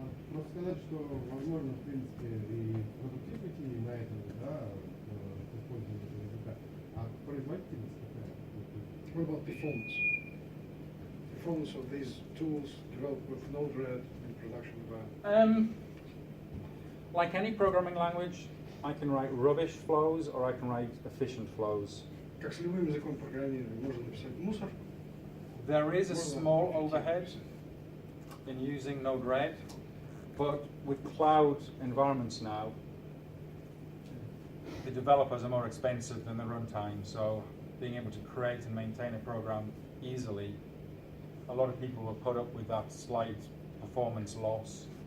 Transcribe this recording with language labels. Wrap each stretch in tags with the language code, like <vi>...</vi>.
<ru>Просто сказать, что возможно, в принципе, и productivity на этом, да, использование этого языка, а производительность какая?</ru> <en>What about performance? Performance of these tools developed with Node-RED in production environment? Like any programming language, I can write rubbish flows or I can write efficient flows.</en> <ru>Как с любым языком программирования можно написать мусор.</ru> <en>There is a small overhead in using Node-RED, but with cloud environments now, the developers are more expensive than the runtime, so being able to create and maintain a program easily, a lot of people will put up with that slight performance loss.</en>